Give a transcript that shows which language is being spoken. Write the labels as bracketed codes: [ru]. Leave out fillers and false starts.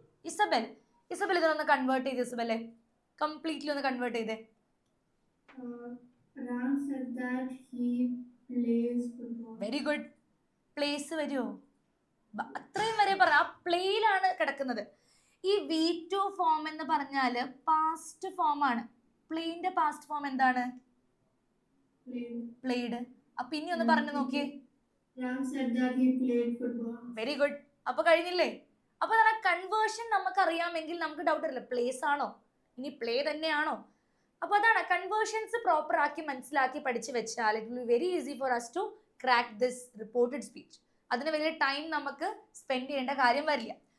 [ml] Isabel. Isabel ഇതൊന്ന് convert ചെയ്ത് ഇസബലെ completely ഒന്ന് കൺവേർട്ട് ചെയ്തേ. [en] Ram said that he plays football. Very good. [ml] Place വരുമോ? അത്രയും വരെ പറ. ആ പ്ലേയിലാണ് കിടക്കുന്നത്. ഈ V2 ഫോം എന്ന് പറഞ്ഞാല് പാസ്റ്റ് ഫോം ആണ്. പ്ലേന്റെ പാസ്റ്റ് ഫോം എന്താണ്? പ്ലേഡ്. അപ്പൊ ഇനി ഒന്ന് പറഞ്ഞു നോക്കിയേ. [en] Ram said that he played football. Very good. [ml] അപ്പൊ കഴിഞ്ഞില്ലേ? അപ്പൊ കൺവേർഷൻ നമുക്ക് അറിയാമെങ്കിൽ നമുക്ക് ഡൗട്ട് ഇല്ല, പ്ലേസ് ആണോ ഇനി പ്ലേ തന്നെയാണോ? അപ്പൊ അതാണ് കൺവേർഷൻസ് പ്രോപ്പർ ആക്കി മനസ്സിലാക്കി പഠിച്ചു വെച്ചാൽ [en] It will be very easy for us to crack this reported speech. [ml] അതിന് വലിയ ടൈം നമുക്ക് സ്പെൻഡ് ചെയ്യേണ്ട കാര്യം വരില്ല.